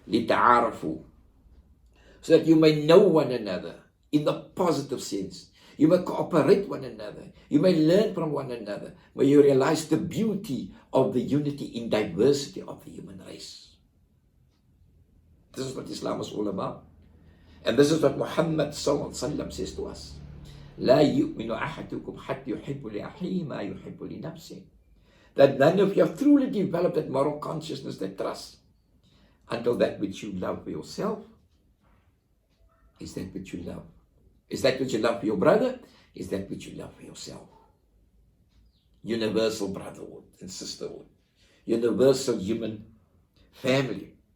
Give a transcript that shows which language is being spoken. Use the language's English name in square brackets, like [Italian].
[Arabic] لِتَعَارَفُوا, [English] so that you may know one another in the positive sense. You may cooperate one another. You may learn from one another. Where you realize the beauty of the unity in diversity of the human race. This is what Islam is all about. And this is what Muhammad sallallahu alaihi wasallam says to us. [Arabic] لا يؤمن أحدكم حتى يحب لأخيه ما يحب لنفسه. [English] That none of you have truly developed that moral consciousness, that trust, until that which you love for yourself is that which you love. Is that which you love for your brother? Is that which you love for yourself? Universal brotherhood and sisterhood. Universal human family.